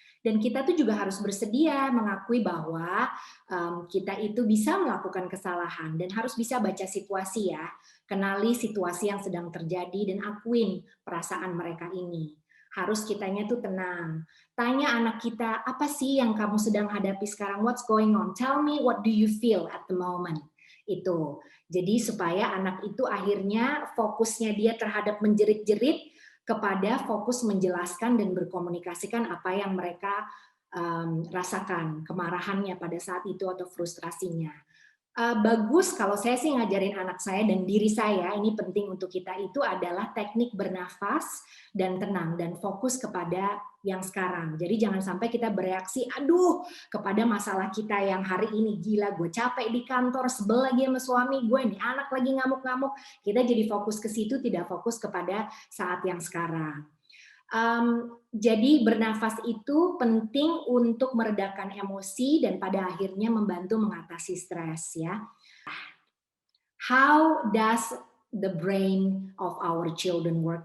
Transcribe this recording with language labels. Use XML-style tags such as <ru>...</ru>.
<id>Dan kita tuh juga harus bersedia mengakui bahwa kita itu bisa melakukan kesalahan dan harus bisa baca situasi ya, kenali situasi yang sedang terjadi dan akuin perasaan mereka ini. Harus kitanya tuh tenang. Tanya anak kita, apa sih yang kamu sedang hadapi sekarang?</id> <en>What's going on? Tell me what do you feel at the moment?</en> <id>Itu. Jadi supaya anak itu akhirnya fokusnya dia terhadap menjerit-jerit kepada fokus menjelaskan dan berkomunikasikan apa yang mereka rasakan, kemarahannya pada saat itu atau frustrasinya. Bagus kalau saya sih ngajarin anak saya dan diri saya, ini penting untuk kita, itu adalah teknik bernafas dan tenang dan fokus kepada yang sekarang. Jadi jangan sampai kita bereaksi, aduh, kepada masalah kita yang hari ini, gila gue capek di kantor, sebel lagi sama suami gue, nih anak lagi ngamuk-ngamuk. Kita jadi fokus ke situ, tidak fokus kepada saat yang sekarang. Jadi bernafas itu penting untuk meredakan emosi dan pada akhirnya membantu mengatasi stres ya.</id> <en>How does the brain of our children work?</en>